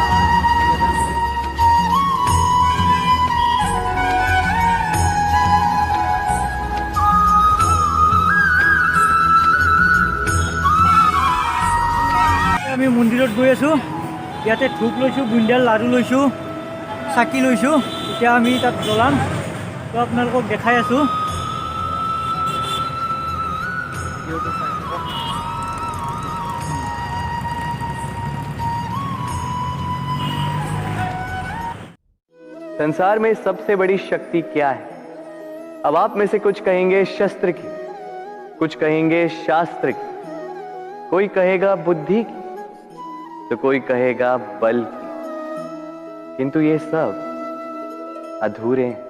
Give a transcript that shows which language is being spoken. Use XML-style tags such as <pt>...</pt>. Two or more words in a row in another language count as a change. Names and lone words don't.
<as>আমি মন্দিৰত গৈ আছোঁ। ইয়াতে ধূপ লৈছোঁ, বুন্দিয়াল লাড়ু লৈছোঁ, চাকি লৈছোঁ। এতিয়া আমি তাত জ্বলাম, তো আপোনালোকক দেখাই আছোঁ।</as> <hi>संसार में सबसे बड़ी शक्ति क्या है? अब आप में से कुछ कहेंगे शस्त्र की, कुछ कहेंगे शास्त्र की, कोई कहेगा बुद्धि की, तो कोई कहेगा बल की, किंतु ये सब अधूरे हैं।</hi>